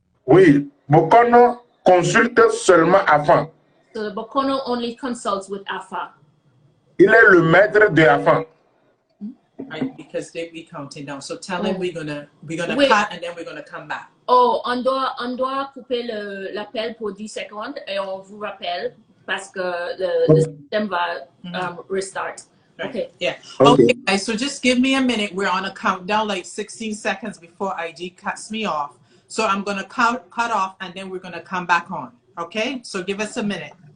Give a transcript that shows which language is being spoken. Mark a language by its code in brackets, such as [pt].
[fr] Oui, Bokono consulte seulement avant. [en] So the Bokono only consults with Afa. [fr] Il est le maître de Afa. [en] Right, because they be counting down. So tell him we're gonna Wait. cut and then we're gonna come back. [fr] Oh, on doit couper l'appel pour 10 secondes et on vous rappelle parce que le système va restart. [en] Right. Okay. Yeah. Okay, guys, so just give me a minute. We're on a countdown, like 16 seconds before IG cuts me off. So I'm gonna cut off and then we're gonna come back on. Okay? So give us a minute.